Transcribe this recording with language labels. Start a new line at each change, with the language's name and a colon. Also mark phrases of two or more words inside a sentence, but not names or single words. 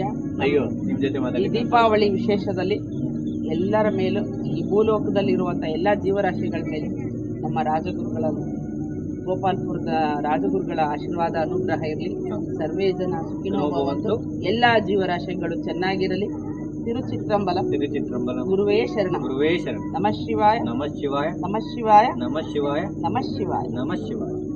Kannada: ಈ ದೀಪಾವಳಿ ವಿಶೇಷದಲ್ಲಿ ಎಲ್ಲರ ಮೇಲೂ, ಈ ಭೂಲೋಕದಲ್ಲಿರುವಂತ ಎಲ್ಲಾ ಜೀವರಾಶಿಗಳ ಮೇಲೆ ನಮ್ಮ ರಾಜಗುರುಗಳ, ಗೋಪಾಲ್ಪುರದ ರಾಜಗುರುಗಳ ಆಶೀರ್ವಾದ ಅನುಗ್ರಹ ಇರಲಿ.
Sanskrit: ಸರ್ವೇ ಜನ ಸುಖಿನೋ ಭವಂತು.
Kannada: ಎಲ್ಲಾ ಜೀವರಾಶಿಗಳು ಚೆನ್ನಾಗಿರಲಿ. ತಿರುಚಿತ್ರಂಬಲಂ ಗುರುವೇ ಶರಣ.
Sanskrit: ನಮಃ ಶಿವಾಯ. ನಮಃ ಶಿವಾಯ. ನಮಃ ಶಿವಾಯ. ನಮಃ ಶಿವಾಯ. ನಮಃ ಶಿವಾಯ. ನಮಃ ಶಿವಾಯ.